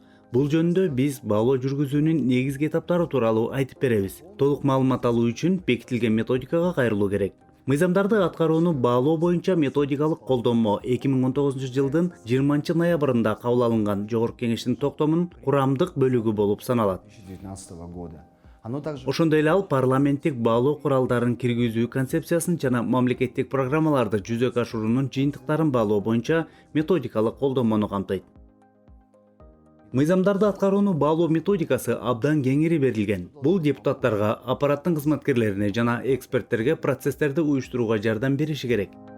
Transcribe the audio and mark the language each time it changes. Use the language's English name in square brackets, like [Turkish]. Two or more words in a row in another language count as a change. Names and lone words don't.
[Kyrgyz] Бул жөнүндө биз баалоо жүргүзүүнүн негизги этаптары тууралуу айтып беребиз. Толук маалымат алуу үчүн бекитилген методикага кайрылуу керек. Мыйзамдарды аткарууну баалоо боюнча методикалык колдонмо 2019 жылдын 20 ноябрында кабыл алынган жогорку кеңештин токтомунун курамдык бөлүгү болуп саналат. [Russian] 2019 года. Оно также [Kyrgyz] Ошондой эле ал парламенттик баалоо куралдарын киргизүү концепциясын жана мамлекеттик программаларды жүзөгө ашыруунун жыйынтыктарын баалоо боюнча методикалык колдонмону камтыйт. Мыйзамдарды аткарууну баалоо методикасы абдан кеңири берилген. Бул депутаттарга, аппараттын кызматкерлерине жана эксперттерге процесстерди уюштурууга жардам бериши керек.